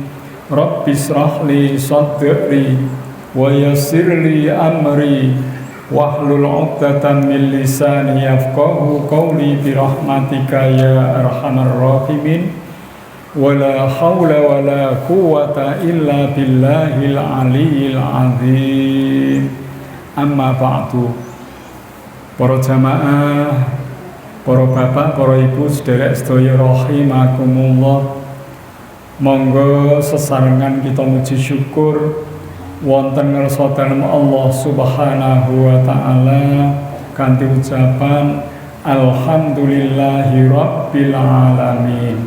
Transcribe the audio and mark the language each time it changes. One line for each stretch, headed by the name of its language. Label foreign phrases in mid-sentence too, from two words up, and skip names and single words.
Arabic: رب اشرح لي صدري ويسر لي أمري واحلل عقدة من لساني يفقهوا قولي برحمتك يا أرحم الراحمين. ولا حول ولا قوة إلا بالله العلي العظيم. أما بعد.
Javanese: Para jamaah, para bapak, para ibu, sederek sedaya rahimakumullah. Monggo sesarengan kita muji syukur wonten ngarsa dalem Allah
Arabic: سبحانه وتعالى
Javanese: kanthi ucapan
Arabic: الحمد لله رب العالمين.